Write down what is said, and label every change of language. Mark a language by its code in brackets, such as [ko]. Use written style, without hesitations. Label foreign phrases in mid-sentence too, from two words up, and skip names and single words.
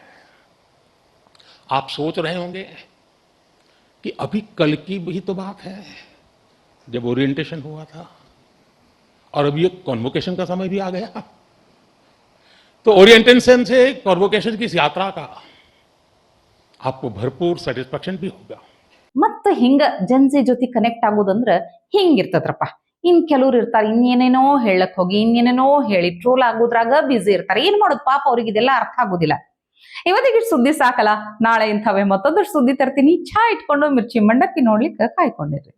[hi] आप सोच रहे होंगे कि अभी कल की भी तो बात है जब ओरिएंटेशन हुआ था और अभी एक कॉन्वोकेशन का समय भी आ गया। तो ओरिएंटेशन से कॉन्वोकेशन की इस यात्रा का आपको भरपूर स्याटिस्फैक्शन भी होगा। [kn] ಮತ್ತ ಹಿಂಗ ಜನಸಿ ಜೊತೆ ಕನೆಕ್ಟ್ ಆಗೋದಂದ್ರ ಹಿಂಗಿರ್ತದ್ರಪ್ಪ. ಇನ್ ಕೆಲವ್ರು ಇರ್ತಾರೆ ಇನ್ನೇನೇನೋ ಹೇಳಕ್ ಹೋಗಿ ಇನ್ನೇನೇನೋ ಹೇಳಿ ಟ್ರೋಲ್ ಆಗೋದ್ರಾಗ ಬಿಸಿ ಇರ್ತಾರೆ. ಏನ್ ಮಾಡೋದು ಪಾಪ ಅವ್ರಿಗೆ ಇದೆಲ್ಲ ಅರ್ಥ ಆಗೋದಿಲ್ಲ. ಇವತ್ತಿಗೆ ಸುದ್ದಿ ಸಾಕಲ್ಲ, ನಾಳೆ ಇಂಥವೇ ಮತ್ತೊಂದಷ್ಟು ಸುದ್ದಿ ತರ್ತೀನಿ. ಚಾ ಇಟ್ಕೊಂಡು ಮಿರ್ಚಿ ಮಂಡಕ್ಕಿ ನೋಡ್ಲಿಕ್ಕೆ ಕಾಯ್ಕೊಂಡಿರ್ರಿ.